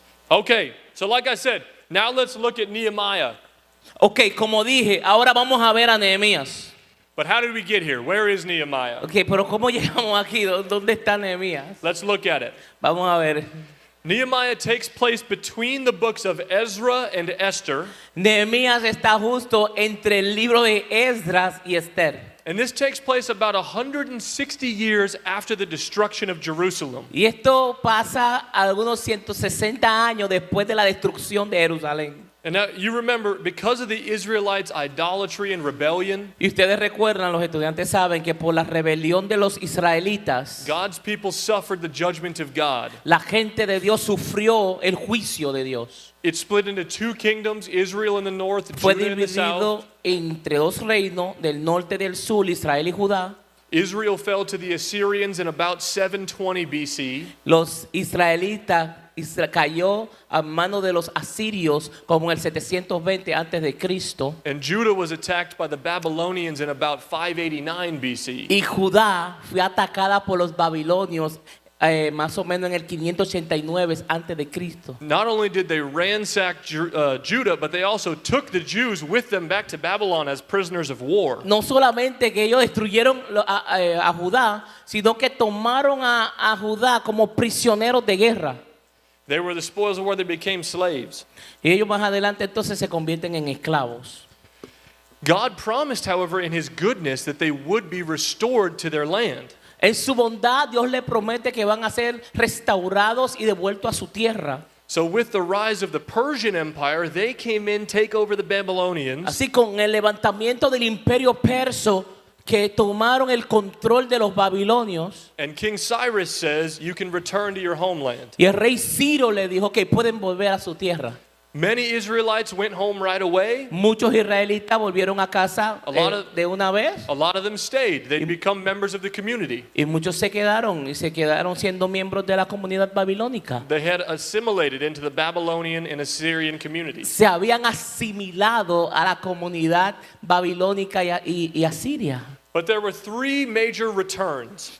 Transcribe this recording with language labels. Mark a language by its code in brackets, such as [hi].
[en] Okay, so like I said, now let's look at Nehemiah. [es] Ok, como dije, ahora vamos a ver a Nehemías. [en] But how did we get here? Where is Nehemiah? [es] Ok, pero ¿cómo llegamos aquí? ¿Dónde está Nehemías? [en] Let's look at it. [es] Vamos a ver. [en] Nehemiah takes place between the books of Ezra and Esther. [es] Nehemías está justo entre el libro de Esdras y Esther. [en] And this takes place about 160 years after the destruction of Jerusalem. [es] Y esto pasa algunos 160 años después de la destrucción de Jerusalén. [en] And now you remember, because of the Israelites' idolatry and rebellion, [es] Y ustedes recuerdan, los estudiantes saben que por la rebelión de los israelitas, [en] God's people suffered the judgment of God. [es] la gente de Dios sufrió el juicio de Dios. [en] It split into two kingdoms, Israel in the north, [es] Fue [en] Judah in the south. [es] dividido entre dos reinos, del norte y del sur, Israel y Judá. [en] Israel fell to the Assyrians in about 720 BC. [es] Los israelitas cayó a manos de los asirios como en el 720 antes de Cristo. [en] And Judah was attacked by the Babylonians in about 589 BC. [es] Y Judá fue atacada por los babilonios más o menos en el 589 antes de Cristo. [en] Not only did they ransack Judah, but they also took the Jews with them back to Babylon as prisoners of war. [es] No solamente que ellos destruyeron a Judá, sino que tomaron a Judá como prisioneros de guerra. [en] They were the spoils of war, they became slaves. [es] Y ellos más adelante entonces se convierten en esclavos. [en] God promised, however, in his goodness that they would be restored to their land. [es] En su bondad, Dios le promete que van a ser restaurados y devueltos a su tierra. [en] So with the rise of the Persian Empire, they came in, take over the Babylonians. [es] Así, con el levantamiento del imperio perso, que tomaron el control de los babilonios. [en] And King Cyrus says, you can return to your homeland. [es] Y el rey Ciro le dijo que pueden volver a su tierra. [en] Many Israelites went home right away. [es] Muchos israelitas volvieron a casa de una vez. [en] A lot of them stayed. They'd become members of the community. [es] Y muchos se quedaron siendo miembros de la comunidad babilónica. [en] They had assimilated into the Babylonian and Assyrian community. [es] Se habían asimilado a la comunidad babilónica y asiria. [en] But there were three major returns.